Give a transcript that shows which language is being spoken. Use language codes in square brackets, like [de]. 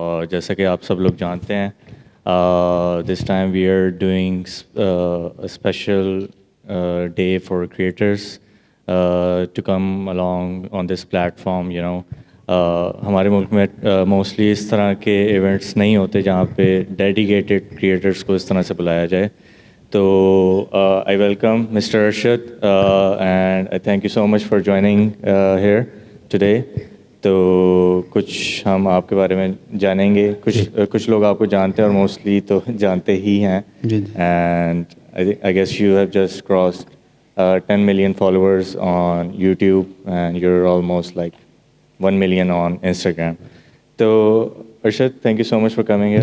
[ur] جیسا کہ آپ سب لوگ جانتے ہیں [en] this time we are doing a special day for creators to come along on this platform, you know. [ur] ہمارے ملک میں موسٹلی اس طرح کے ایونٹس نہیں ہوتے جہاں پہ ڈیڈیکیٹڈ کریٹرس کو اس طرح سے بلایا جائے. [en] تو I welcome Mr. Arshad and I thank you so much for joining here today. [ur] تو کچھ ہم آپ کے بارے میں جانیں گے. کچھ لوگ آپ کو جانتے ہیں اور موسٹلی تو جانتے ہی ہیں. [en] And I guess you have just crossed 10 million followers on YouTube and you're almost like 1 million on Instagram. تو Arshad, thank you so much for coming here.